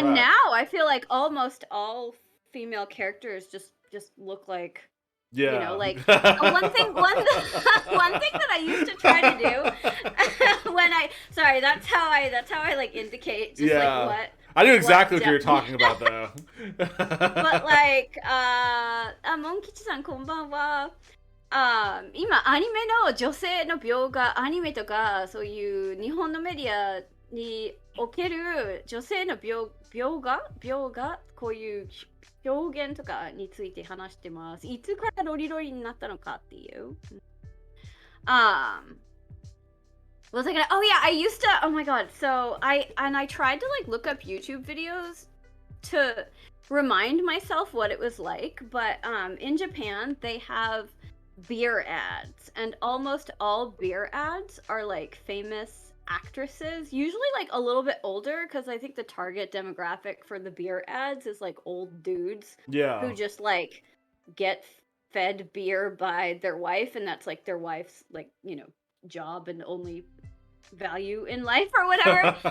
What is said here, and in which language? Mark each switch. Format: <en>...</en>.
<en>And now I feel like almost all female characters just look like, like one thing that I used to try to do when that's how I like indicate just like what I knew exactly what you were talking about though. But like Monkichi-san</en> <ja>こんばんは。今アニメの女性の描画アニメとかそういう日本のメディアにおける女性の描画こういう表現とかについて話してます。いつからロリロリになったのかっていう。</ja> <en>Was I gonna? Oh yeah, I used to. Oh my god. So I tried to like look up YouTube videos to remind myself what it was like. But in Japan they have beer ads, and almost all beer ads are like famous actresses, usually like a little bit older, because I think the target demographic for the beer ads is like old dudes who just like get fed beer by their wife, and that's like their wife's like job and only value in life or whatever.</en>